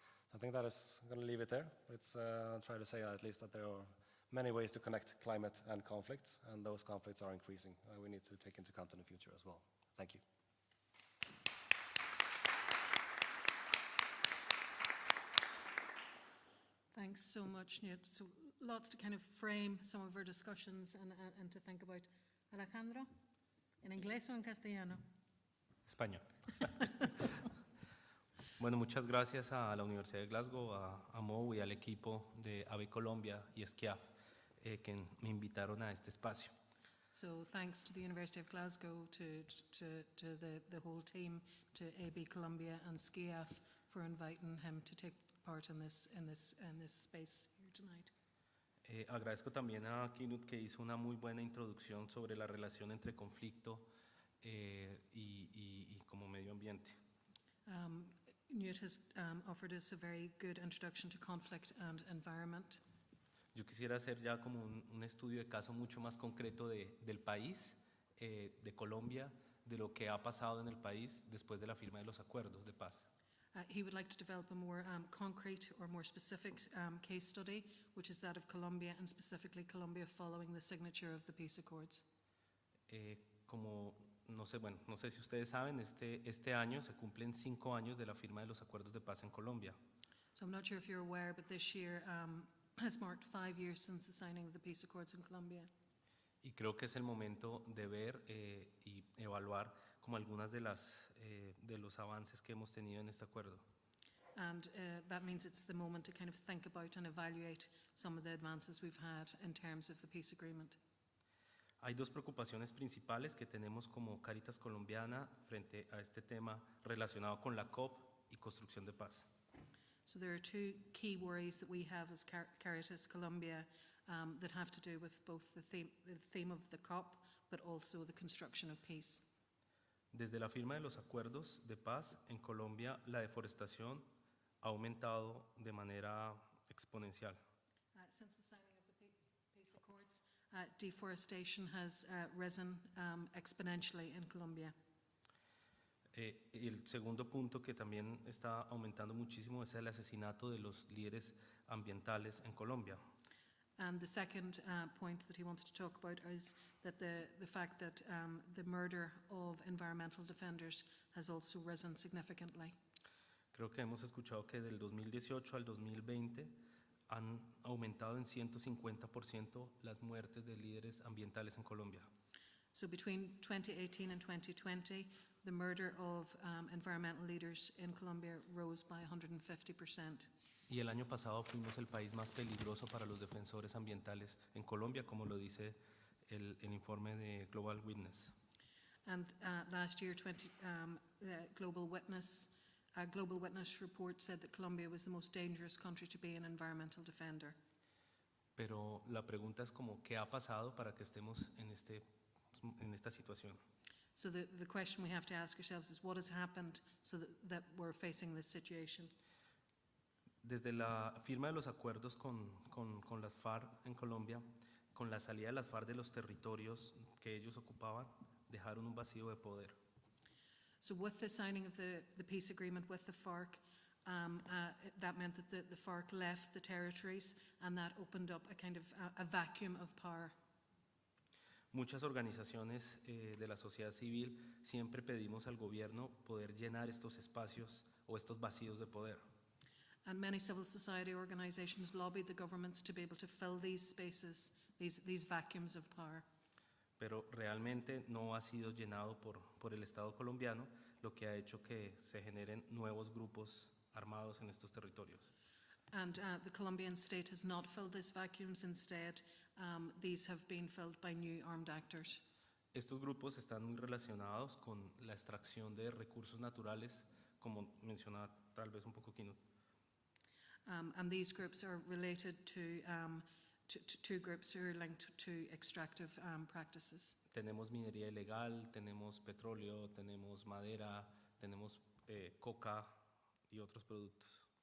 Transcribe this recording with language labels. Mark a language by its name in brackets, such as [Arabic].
[English] So I think that is, I'm going to leave it there. But I'll try to say at least that there are many ways to connect climate and conflict, and those conflicts are increasing. We need to take into account in the future as well. Thank you. Thanks so much, Newt. So lots to kind of frame some of our discussions and to think about. [Spanish] Alejandro, ¿en inglés o en castellano? Español. Bueno, muchas gracias a la Universidad de Glasgow, a Mo y al equipo de AB Colombia y SCIAF que me invitaron a este espacio. [English] So thanks to the University of Glasgow, to the whole team, to AB Colombia and SCIAF for inviting him to take part in this space here tonight. [Spanish] Agradezco también a Knut que hizo una muy buena introducción sobre la relación entre conflicto y como medio ambiente. [English] Newt has offered us a very good introduction to conflict and environment. [Spanish] Yo quisiera hacer ya como un estudio de caso mucho más concreto del país, de Colombia, de lo que ha pasado en el país después de la firma de los acuerdos de paz. [English] He would like to develop a more concrete or more specific case study, which is that of Colombia, and specifically Colombia following the signature of the peace accords. [Spanish] Como no sé si ustedes saben, este año se cumplen 5 años de la firma de los acuerdos de paz en Colombia. [English] So I'm not sure if you're aware, but this year has marked 5 years since the signing of the peace accords in Colombia. [Spanish] Y creo que es el momento de ver y evaluar como algunas de los avances que hemos tenido en este acuerdo. [English] And that means it's the moment to kind of think about and evaluate some of the advances we've had in terms of the peace agreement. [Spanish] Hay dos preocupaciones principales que tenemos como Caritas Colombiana frente a este tema relacionado con la COP y construcción de paz. [English] So there are two key worries that we have as Caritas Colombia that have to do with both the theme of the COP, but also the construction of peace. [Spanish] Desde la firma de los acuerdos de paz en Colombia, la deforestación ha aumentado de manera exponencial. [English] Since the signing of the peace accords, deforestation has risen exponentially in Colombia. [Spanish] El segundo punto que también está aumentando muchísimo es el asesinato de los líderes ambientales en Colombia. [English] And the second point that he wants to talk about is that the fact that the murder of environmental defenders has also risen significantly. [Spanish] Creo que hemos escuchado que del 2018 al 2020 han aumentado en 150% las muertes de líderes ambientales en Colombia. [English] So between 2018 and 2020, the murder of environmental leaders in Colombia rose by 150%. [Spanish] Y el año pasado fuimos el país más peligroso para los defensores ambientales en Colombia, como lo dice el informe de Global Witness. [English] And last year, the Global Witness report said that Colombia was the most dangerous country to be an environmental defender. [Spanish] Pero la pregunta es como, ¿qué ha pasado para que estemos en esta situación? [English] So the question we have to ask ourselves is what has happened so that we're facing this situation? [Spanish] Desde la firma de los acuerdos con las FARC en Colombia, con la salida de las FARC de los territorios que ellos ocupaban, dejaron un vacío de poder. [English] So with the signing of the peace agreement with the FARC, that meant that the FARC left the territories, and that opened up a kind of a vacuum of power. [Spanish] Muchas organizaciones de la sociedad civil siempre pedimos al gobierno poder llenar estos espacios o estos vacíos de poder. [English] And many civil society organizations lobbied the governments to be able to fill these spaces, these vacuums of power. [Spanish] Pero realmente no ha sido llenado por el Estado colombiano, lo que ha hecho que se generen nuevos grupos armados en estos territorios. [English] And the Colombian state has not filled these vacuums. Instead, these have been filled by new armed actors. [Spanish] Estos grupos están muy relacionados con la extracción de recursos naturales, como mencionaba tal vez un poco Kino. [English] And these groups are related to groups who are linked to extractive practices. [Spanish] Tenemos minería ilegal, tenemos petróleo, tenemos madera, tenemos coca y otros productos.